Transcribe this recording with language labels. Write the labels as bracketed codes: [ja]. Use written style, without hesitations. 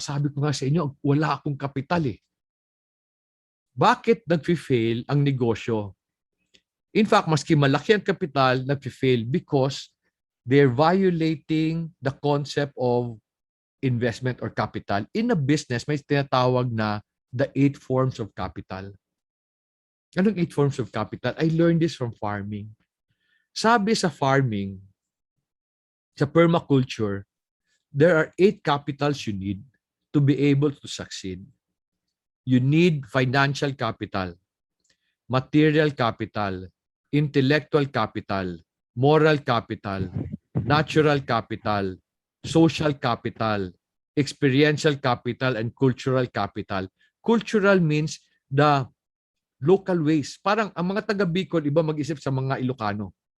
[tl] Sabi ko nga sa inyo, wala akong kapital eh. Bakit nag-fail ang negosyo? [en] In fact, [tl] maski malaki ang kapital, nag-fail [en] because they're violating the concept of investment or capital. In a business, [tl] may tinatawag na [en] the 8 forms of capital. Anong 8 forms of capital? I learned this from farming. [tl] Sabi sa [en] farming, sa permaculture, there are 8 capitals you need to be able to succeed. You need financial capital, material capital, intellectual capital, moral capital, natural capital, social capital, experiential capital, and cultural capital. Cultural means the local ways. [tl] Parang ang mga taga Bicol, iba mag-isip sa mga Ilocano.